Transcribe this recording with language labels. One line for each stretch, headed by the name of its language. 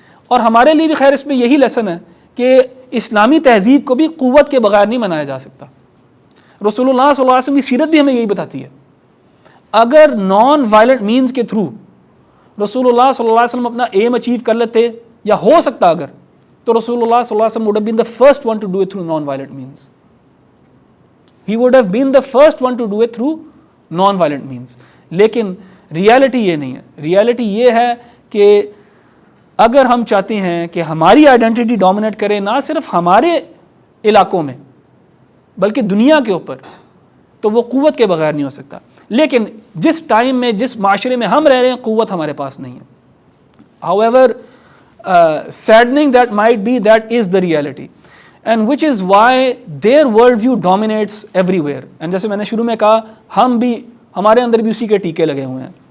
Urdu: اور ہمارے لیے بھی خیر اس میں یہی لیسن ہے کہ اسلامی تہذیب کو بھی قوت کے بغیر نہیں منایا جا سکتا. رسول اللہ صلی اللہ علیہ وسلم کی سیرت بھی ہمیں یہی بتاتی ہے. اگر نان وائلنٹ مینز کے تھرو رسول اللہ صلی اللہ علیہ وسلم اپنا ایم اچیو کر لیتے، یا ہو سکتا اگر، تو رسول اللہ صلی اللہ علیہ وسلم
English: would have been the first one to do it through non-violent means. He would have been the first one to do it through non-violent means.
Urdu: لیکن ریالٹی یہ نہیں ہے. ریالٹی یہ ہے کہ اگر ہم چاہتے ہیں کہ ہماری آئیڈینٹی ڈومینیٹ کرے نہ صرف ہمارے علاقوں میں بلکہ دنیا کے اوپر، تو وہ قوت کے بغیر نہیں ہو سکتا. لیکن جس ٹائم میں، جس معاشرے میں ہم رہ رہے ہیں، قوت ہمارے پاس نہیں ہے.
English: However saddening that might be, that is the reality, and which is why their world view dominates everywhere.
Urdu: and جیسے میں نے شروع میں کہا، ہم بھی، ہمارے اندر بھی اسی کے ٹیکے لگے ہوئے ہیں.